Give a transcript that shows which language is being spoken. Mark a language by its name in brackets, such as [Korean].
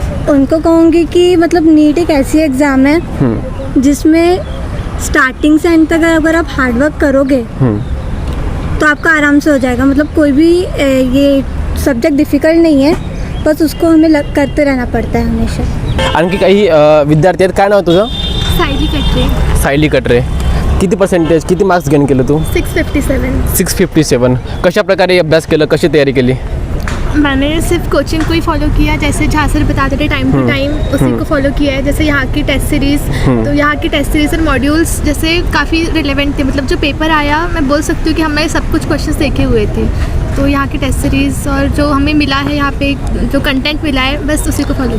[Hindi] उनको कहूँगी कि मतलब नीट एक ऐसी एग्ज़ाम है जिसमें स्टार्टिंग से एंड तक अगर आप हार्डवर्क करोगे तो आपका आराम से हो जाएगा. मतलब कोई भी ये सब्जेक्ट डिफ़िकल्ट नहीं है, बस उसको हमें करते रहना पड़ता है हमेशा. [Marathi] आणखी काही विद्यार्थी आहेत. काय नाव तुझं? सायली कटरे. सायली कटरे. किती पर्सेंटेज, किती मार्क्स गेन केलं तू? 657. 657. कशा प्रकारे अभ्यास केलं, कशी तयारी केली? [Hindi] मैंने सिर्फ कोचिंग को ही फॉलो किया, जैसे जहाँ सर बताते थे टाइम टू टाइम उसी को फॉलो किया है. जैसे यहाँ की टेस्ट सीरीज़, तो यहाँ की टेस्ट सीरीज़ और मॉड्यूल्स जैसे काफ़ी रिलेवेंट थे. मतलब जो पेपर आया, मैं बोल सकती हूँ कि हमने सब कुछ क्वेश्चंस देखे हुए थे. तो यहाँ की टेस्ट सीरीज़ और जो हमें मिला है यहाँ पे जो कंटेंट मिला है, बस उसी को फॉलो.